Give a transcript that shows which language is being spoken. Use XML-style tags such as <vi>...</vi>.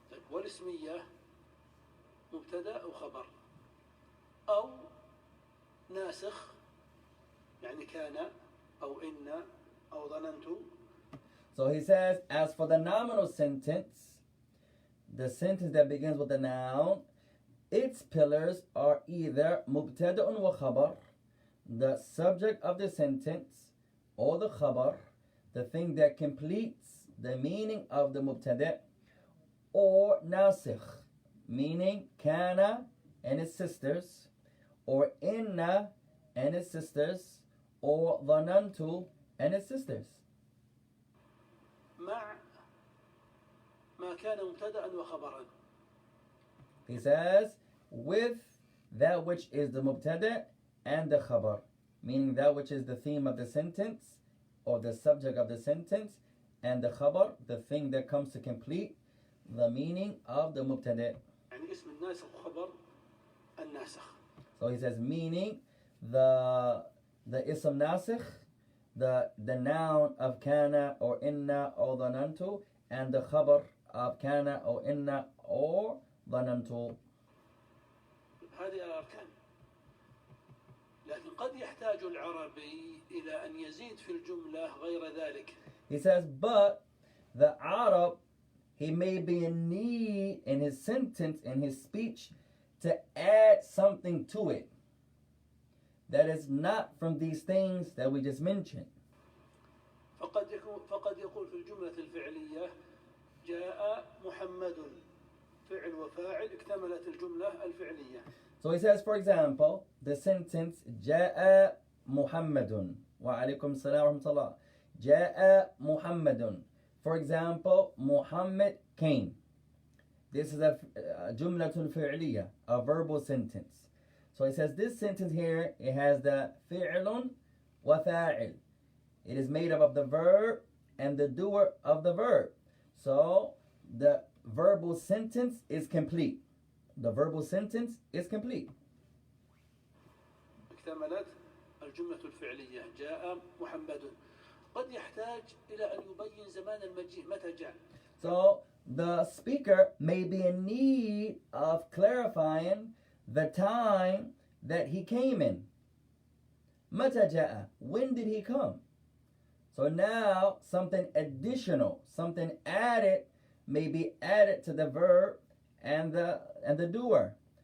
<ar>والاسمية مبتدأ أو خبر أو ناسخ، يعني كان أو إن أو ظننت.</ar> <en>So he says, as for the nominal sentence, the sentence that begins with the noun, its pillars are either mubtada'un wa khabar, the subject of the sentence, or the khabar, the thing that completes the meaning of the mubtada', or nasikh, meaning kana and its sisters, or inna and its sisters, or dhanantu and its sisters.</en> <ar>مع ما كان مبتدأ وخبرا.</ar> <en>He says, with that which is the mubtada' and the khabar, meaning that which is the theme of the sentence or the subject of the sentence, and the khabar, the thing that comes to complete the meaning of the mubtada'.</en> <ar>يعني اسم الناسخ خبر الناسخ.</ar> <en>So he says, meaning the ism nasikh, the noun of kana or inna or dhanantu, and the khabar</en> <ar>of كان أو إن or ظننت. هذه الأركان. لكن قد يحتاج العربي إلى أن يزيد في الجملة غير ذلك.</ar> <en>He says, but the Arab, he may be in need in his sentence, in his speech, to add something to it that is not from these things that we just mentioned.</en> <ar>فقد يقول في الجملة الفعلية جاء محمد فعل وفاعل اكتملت الجملة الفعلية.</ar> <en>So he says, for example, the sentence</en> <ar>جاء محمد وعليكم السلام ورحمة الله. جاء محمد.</ar> <en>For example, Muhammad came. This is a jumlatul fi'liya, a verbal sentence. So he says this sentence here, it has the fi'lun wa fa'il. It is made up of the verb and the doer of the verb. So the verbal sentence is complete. The verbal sentence is complete.</en> <ar>اكتملت الجملة الفعلية جاء محمد. قد يحتاج إلى أن يبين زمان المجيء متى جاء.</ar> <en>So the speaker may be in need of clarifying the time that he came in.</en> <ar>متى جاء?</ar> <en>When did he come? So now something additional, something added may be added to the verb and the doer.</en>